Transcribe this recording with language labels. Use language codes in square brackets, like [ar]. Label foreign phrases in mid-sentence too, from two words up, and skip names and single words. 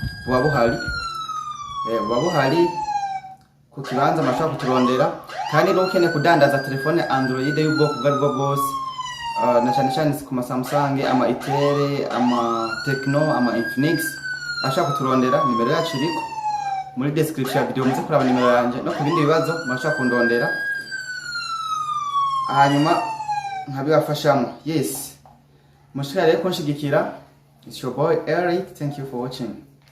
[rn] bwose bushoboka buba buhari ku kibanza mashaka kuturondera kandi no ukeneye kudandaza telefone Android y'ubwoko bwo bwose na cyane ku ma Samsung ama Itel ama Tecno ama Infinix ashaka kuturondera nimero yacu iriko muri description ya video muze kuraba nimero yanje no ku bindi bibazo mashaka kundondera hanyuma nkabibafashamo. Yes, mushikare ko nshigikira. [en] It's your boy Eric. Thank you for watching.